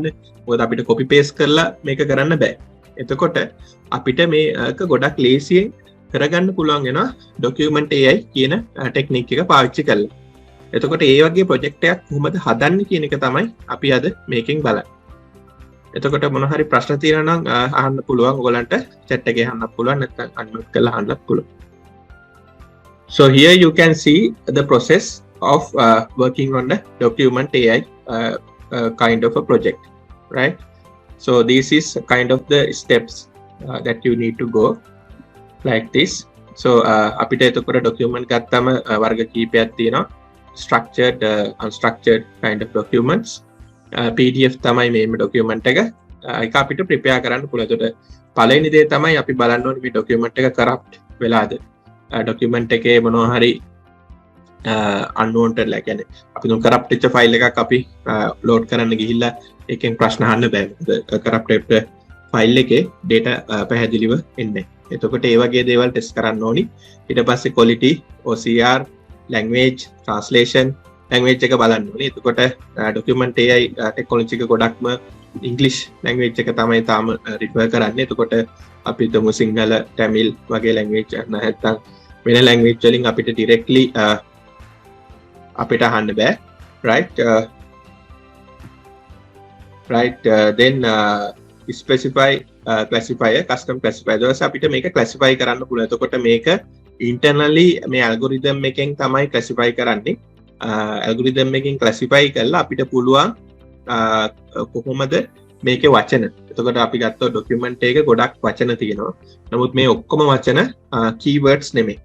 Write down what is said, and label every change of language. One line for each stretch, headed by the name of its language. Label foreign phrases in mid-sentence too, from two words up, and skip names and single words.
Sinhala: මොකද අපිට
English: copy paste
Sinhala: කරලා මේක කරන්න බෑ. එතකොට අපිට මේක ගොඩක් ලේසියෙන් කරගන්න පුළුවන් වෙනවා
English: document AI
Sinhala: කියන ටෙක්නික් එක පාවිච්චි කරලා. එතකොට ඒ වගේ ප්‍රොජෙක්ට් එකක් කොහොමද හදන්නේ කියන එක තමයි අපි අද මේකෙන් බලන්නේ. එතකොට මොන හරි ප්‍රශ්න තියෙනවා නම් අහන්න පුළුවන්. ඔයගලන්ට chat එකේ අහන්න පුළුවන්, නැත්නම් unmute කරලා අහන්නත් පුළුවන්.
English: So here you can see the process of working on the document AI kind of a project, right? So this is kind of the steps that you need to go like this.
Sinhala: So අපිට එතකොට document ගත්තම වර්ග කීපයක් තියෙනවා.
English: Structured, unstructured kind of documents.
Sinhala: PDF තමයි මේ document එක. ඒක අපිට prepare කරන්න පුළුවන්. එතකොට පළවෙනි දේ තමයි අපි බලන්න ඕනේ මේ document එක corrupt වෙලාද. document එකේ මොනවා හරි
English: unwanted like
Sinhala: කියන්නේ අපි දුන් corrupt වෙච්ච ෆයිල් එකක් අපි load කරන්න ගිහිල්ලා ඒකෙන් ප්‍රශ්න අහන්න බෑ. මොකද
English: corrupted file
Sinhala: එකේ data පැහැදිලිව එන්නේ. එතකොට ඒ වගේ දේවල් ටෙස්ට් කරන්න ඕනි. ඊට පස්සේ
English: quality, OCR, language, translation, language
Sinhala: එක බලන්න ඕනේ. එතකොට
English: document AI technology
Sinhala: එක ගොඩක්ම
English: English language
Sinhala: එක තමයි තාම refer කරන්නේ. එතකොට අපි හිතමු සිංහල, tamil වගේ language නැත්නම් වෙන language වලින් අපිට directly අපිට අහන්න බෑ.
English: right then specify classifier, custom classifier.
Sinhala: ඊට අපිට මේක classify කරන්න පුළුවන්. එතකොට මේක internally මේ algorithm එකෙන් තමයි classify කරන්නේ. algorithm එකෙන් classify කරලා අපිට පුළුවන් කොහොමද මේකේ වචන. එතකොට අපි ගත්තොත් document එකේ ගොඩක් වචන තියෙනවා. නමුත් මේ ඔක්කොම වචන keywords නෙමෙයි.